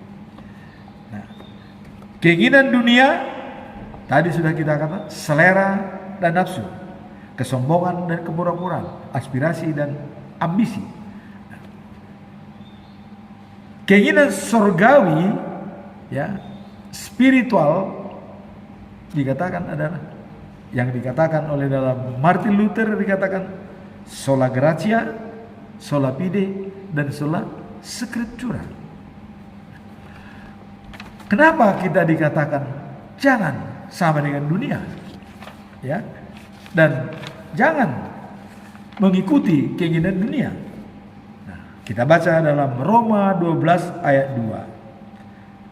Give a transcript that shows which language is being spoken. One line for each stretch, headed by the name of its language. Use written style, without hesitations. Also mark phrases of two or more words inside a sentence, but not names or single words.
Indonesian: Keinginan dunia tadi sudah kita katakan, selera dan nafsu, kesombongan dan kepura-puraan, aspirasi dan ambisi. Keinginan surgawi, ya, spiritual, dikatakan adalah yang dikatakan oleh dalam Martin Luther dikatakan
Latin: sola gratia, sola fide,
Indonesian: dan
Latin: sola scriptura.
Indonesian: Kenapa kita dikatakan jangan sama dengan dunia? Ya. Dan jangan mengikuti keinginan dunia. Nah, kita baca dalam Roma 12 ayat 2.